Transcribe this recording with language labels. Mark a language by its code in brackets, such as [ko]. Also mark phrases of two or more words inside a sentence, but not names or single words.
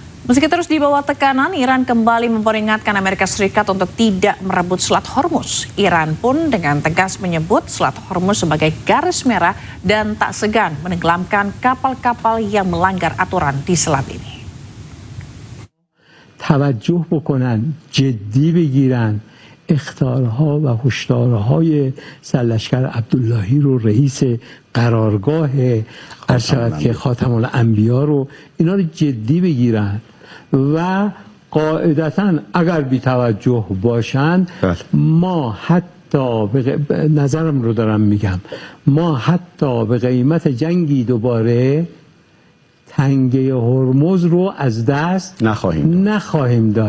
[id] Meski terus di bawah tekanan, Iran kembali memperingatkan Amerika Serikat untuk tidak merebut Selat Hormuz. Iran pun dengan tegas menyebut Selat Hormuz sebagai garis merah dan tak segan menenggelamkan kapal-kapal yang melanggar aturan di selat ini. [fa] توجه بکنن جدی بگیرن اخطارها و هشدارهای سرلشکر عبداللهی رو رئیس قرارگاه ارشد که خاتم الانبیا رو اینا رو جدی بگیرن و قاعدتا اگر بی توجه باشن ما حتی نظرم رو دارم میگم ما حتی به قیمت جنگی دوباره تنگه هرمز رو از دست نخواهیم داد.